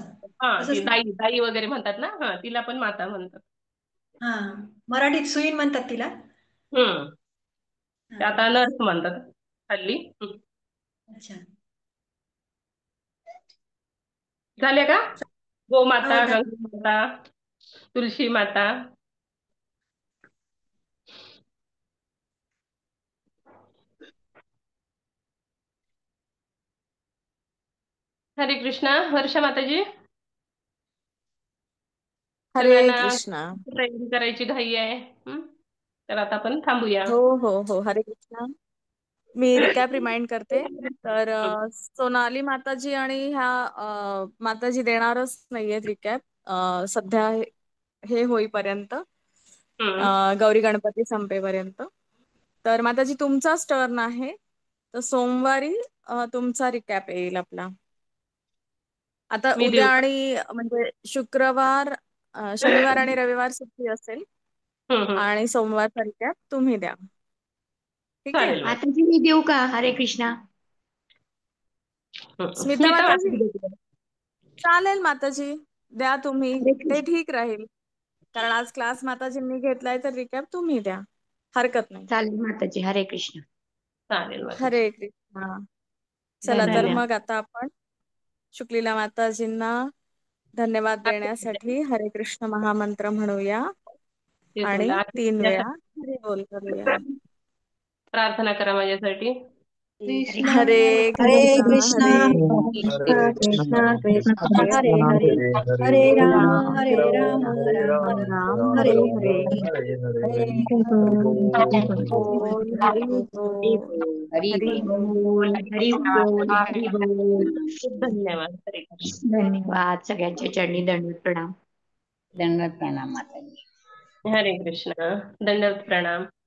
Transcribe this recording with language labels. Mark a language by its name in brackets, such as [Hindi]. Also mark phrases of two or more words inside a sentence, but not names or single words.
[Marathi] ती दाई, दाई वगैरे म्हणतात ना, तिला पण माता म्हणतात. हा, मराठीत सुईण म्हणतात तिला. ते आता नर्स म्हणतात हल्ली. अच्छा. झाले का? गोमाता, हो, गंगा माता, तुलसी माता. हरे कृष्णा. वर्षा माताजी, हरे सगळ्यांना कृष्णा. ट्रेनिंग करायची घाई आहे. तर आता आपण थांबूया. हो हो हो, हरे कृष्णा. मी रिकॅप रिमाइंड करते. तर सोनाली माताजी आणि ह्या माताजी देणारच नाहीयेत रिकॅप सध्या, हे होईपर्यंत, गौरी गणपती संपेपर्यंत. तर माताजी तुमचाच टर्न आहे. तर सोमवारी तुमचा रिकॅप येईल आपला. आता मी उद्या देऊ का? आणि म्हणजे शुक्रवार, शनिवार आणि रविवार सुट्टी असेल हम्म. आणि सोमवारचा रिकॅप तुम्ही द्या. ठीक आहे. चालेल मॅम. माताजी मी देऊ का? हरे कृष्णा. स्मिता माताजी देते. चालेल माताजी, द्या तुम्ही, हरे ते कृष्ण. ठीक राहील. कारण आज क्लास माताजींनी घेतलाय तर रिकॅप तुम्ही द्या, हरकत नाही. चालेल माताजी. हरे कृष्ण. चालेल माताजी. हरे कृष्णा. चला तर धन्यवाद. मग आता आपण शुक्लीला माताजींना धन्यवाद देण्यासाठी हरे कृष्ण महामंत्र म्हणूया ते आणि तुला 3 वेळा हरी बोल करूया. प्रार्थना करा माझ्यासाठी. [Sanskrit] कृष्ण हरे हरे कृष्णा कृष्णा हरे कृष्णा कृष्णा कृष्णा हरे हरे हरे राम राम राम हरे हरे हरे [Marathi] हरे बोल हरी बोल हरी हरी बोल. हरी बोल. हरी बोल. खूप धन्यवाद. हरे कृष्ण. धन्यवाद. सगळ्यांच्या चरणी दंडवत प्रणाम. दंडवत प्रणाम माताजी. हरे कृष्ण. दंडवत प्रणाम.